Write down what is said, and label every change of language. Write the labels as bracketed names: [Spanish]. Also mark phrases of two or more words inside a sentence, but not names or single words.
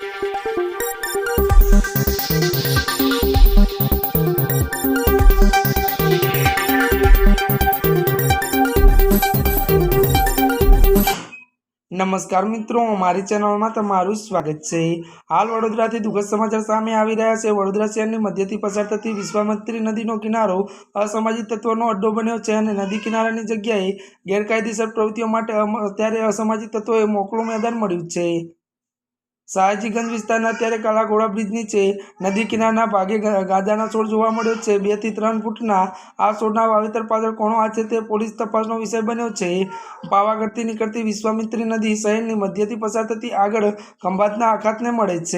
[Hindi] नमस्कार मित्रों, हमारी चैनल में तमारू स्वागत है। [Gujarati] હાલ વડોદરાથી દુખદ સમાચાર સામે આવી રહ્યા છે। વડોદરા શહેરની મધ્યથી પસાર થતી વિશ્વામિત્રી નદીનો કિનારો અસામાજિક તત્વોનો અડ્ડો બન્યો છે અને નદી કિનારાની જગ્યાએ ગેરકાયદેસર પ્રવૃત્તિઓ માટે અત્યારે અસામાજિક તત્વોએ મોકળું મેદાન મળ્યું છે। सयाजीगंज विस्ताરના અત્યારે કાળા ઘોડા બ્રિજ નીચે નદી કિનારના ભાગે ગાંજાના છોડ જોવા મળ્યો છે। 2 થી 3 ફૂટના આ છોડના વાવેતર પાછળ કોણ હાથ છે તે પોલીસ તપાસનો વિષય બન્યો છે। પાવાગઢથી નીકળતી વિશ્વામિત્રી નદી શહેરની મધ્યથી પસાર થતી આગળ ખંભાતના અખાતને મળે છે।